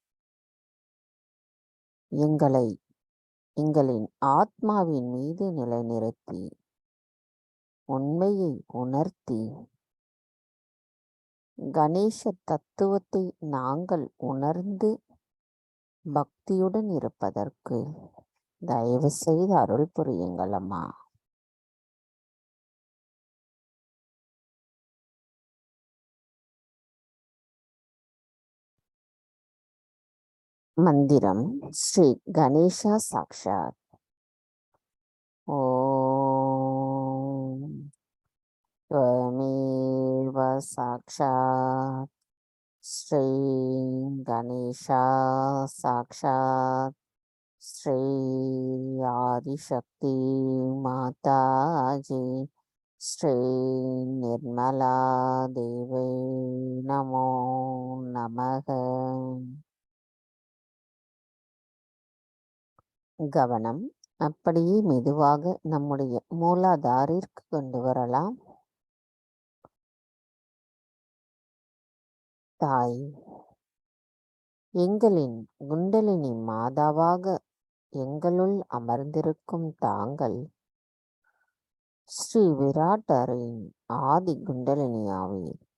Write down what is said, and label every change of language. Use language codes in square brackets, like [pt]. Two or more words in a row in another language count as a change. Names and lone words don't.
[ta] எங்களின் ஆத்மாவின் மீது நிலைநிறுத்தி உண்மையை உணர்த்தி கணேச தத்துவத்தை நாங்கள் உணர்ந்து பக்தியுடன் இருப்பதற்கு தயவு செய்து அருள் புரியுங்கள் அம்மா. மந்திரம் ஸ்ரீ கணேசா சாக்ஷாத். [sa] ஓம் त्वमेव साक्षात् श्री गणेशा साक्षात् श्री आदिशक्ति माताजी श्री निर्मला देवी नमो नमः. [ta] கவனம் அப்படியே மெதுவாக நம்முடைய மூலாதாரிற்கு கொண்டு வரலாம். தாய், எங்களின் குண்டலினி மாதாவாக எங்களுள் அமர்ந்திருக்கும் தாங்கள் ஸ்ரீ விராட்டரின் ஆதி குண்டலினியாவீர்.